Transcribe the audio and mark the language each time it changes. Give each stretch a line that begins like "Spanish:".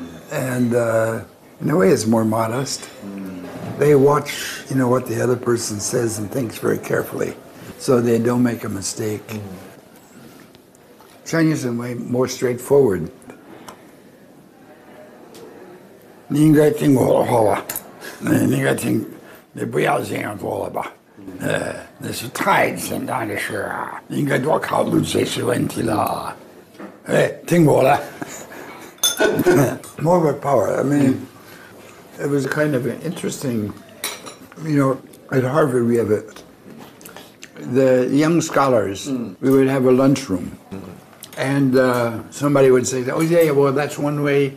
English: And in a way, it's more modest. They watch, what the other person says and thinks very carefully, so they don't make a mistake. Chinese in a way more straightforward.
Chinese: 你应该听我的话吧，你应该听，你不要这样做了吧。那是太简单的事啊，你应该多考虑这些问题了。听我的。
English: More of a power. I mean, it was kind of an interesting, at Harvard we have the young scholars, we would have a lunchroom. And somebody would say, oh, yeah, well, that's one way.